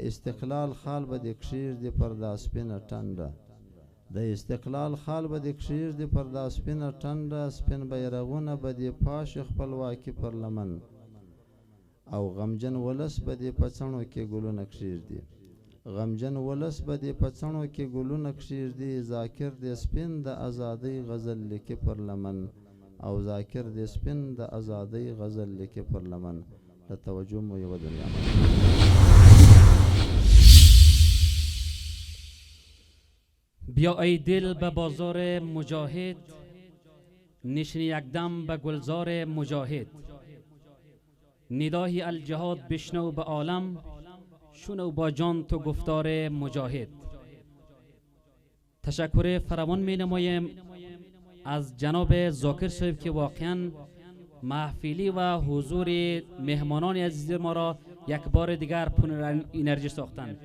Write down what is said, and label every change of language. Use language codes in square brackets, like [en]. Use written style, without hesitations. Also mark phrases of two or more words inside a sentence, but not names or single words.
[ps] استقلال خال به دې کښېږدي پر دا سپینه ټنډه د استقلال خال به دې کښېږدي پر دا سپینه ټنډه سپین بیرغونه به دې پاشي خپلواکي پر لمن او غمجن ولس به دې په څڼو کې ګلونه کښېږدي غمجن ولس به دې په څڼو کې ګلونه کښېږدي ذاکر دې سپین د ازادۍ غزل لیکي پر لمن او ذاکر دې سپین د ازادۍ غزل لیکي پر لمن له توجه مو یوه دنیا [fa] بیا ای دل به بازار مجاهد نشین یکدم به گلزار مجاهد ندای الجهاد بشنو به عالم شنو با جان تو گفتار مجاهد. تشکر فراوان می نمایم از جناب ذاکر صاحب که واقعا محفلی و حضور مهمانان عزیز ما را یک بار دیگر پر انرژی ساختند.